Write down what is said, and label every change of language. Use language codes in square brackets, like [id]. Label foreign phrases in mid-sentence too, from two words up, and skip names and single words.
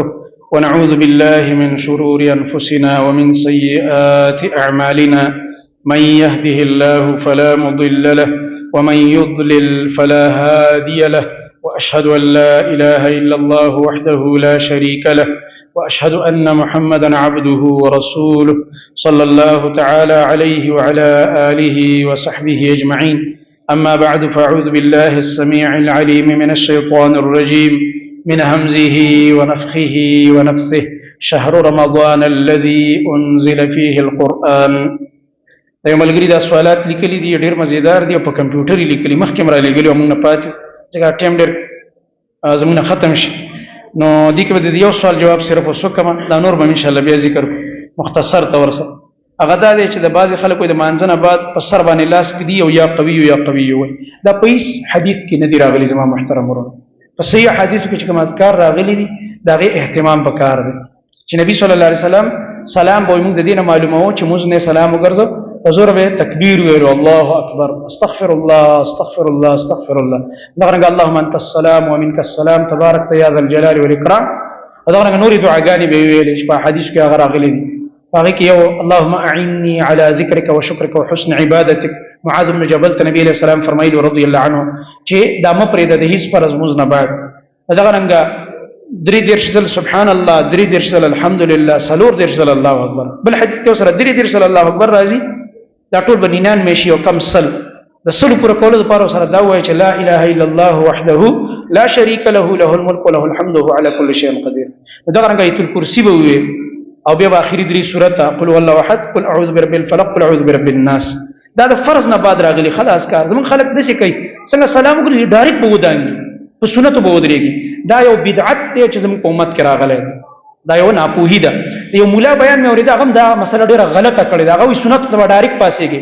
[ar] ونعوذ بالله من شرور أنفسنا ومن سيئات أعمالنا، من يهده الله فلا مضل له ومن يضلل فلا هادي له، وأشهد أن لا إله إلا الله وحده لا شريك له، وأشهد أن محمدا عبده ورسوله صلى الله تعالى عليه وعلى آله وصحبه أجمعين. أما بعد، فأعوذ بالله السميع العليم من الشيطان الرجيم من همزه ونفخه ونفثه. شهر رمضان الذي أنزل فيه القرآن. [ps] دا یو ملګري دا سوالات لیکلي دي، ډېر مزیدار دي او په کمپیوټر یې لیکلي، مخکې هم رالیږلي او موږ نه پاتې ځکه ټایم ډېر زموږ نه ختم شي، نو دې کې به د یو سوال جواب صرف اوس وکړم، دا نور به انشاءالله بیا ذکر مختصر طور سره. هغه دا دی چې د بعضې خلکو د مانځه نه بعد په سر باندې لاس کږدي او [ar] یا قوي یا قوي [ps] وایي. دا په هېڅ حدیث کې نه دي راغلي زما محترم ورونو. په صحیح حدیثو کې چې کوم اذکار راغلي دي د هغې اهتمام پکار دی چې نبي [ar] صلی الله علیه وسلم [ps] سلام به موږ د دې نه معلوموو چې موږ نه سلام وګرځو، په زور به تکبیر ویلو، [ar] الله اکبر، استغفر الله استغفر الله استغفر الله، [ps] دغه رنګه [ar] اللهم انت السلام ومنك السلام تبارك يا ذا الجلال والاکرام، [ps] او دغه رنګه نورې دعاګانې به ویلې چې په حدیث کې هغه راغلي دي. هغه کې یو [ar] اللهم اعني على ذكرك وشكرك وحسن عبادتك. [ps] معاذ بن جبل ته نبی [ar] علیہ السلام [ps] فرمایلی [ar] رضی الله عنه [ps] چې دا مه پرېږده د هیڅ فرض مونځ نه بعد. دغه رنګه 33 ځل [ar] سبحان الله، [ps] 33 ځل الحمدلله، 34 ځل [ar] الله اکبر. [ps] بل حدیث کې سره 33 ځل [ar] الله اکبر [ps] راځي، دا ټول به 99 شي او کم سل. د سلو پوره کولو لپاره سره دا وایي چې [ar] لا اله الا الله وحده لا شريك له له الملك وله الحمد وهو على كل شيء قدير. [ps] دغه رنګه آیت الکرسی به وي او بیا به اخري 3 سورته [ar] قل هو الله احد، قل اعوذ برب الفلق، قل اعوذ برب الناس. [ps] دا د فرض نه بعد راغلي خلاص کار. زمون خلک دسي کوي څنګه سلام وکړي ډایرکټ به ودانګي، په سنتو به ودرېږي. دا یو بدعت دی چې زمون په امت کې راغلی، دا یو ناپوهي ده. یو مولا بیان مې اورېده، هغه دا مسله ډېره غلطه کړې ده، هغه وایي سنت ته به ډایرکټ پاسېږي.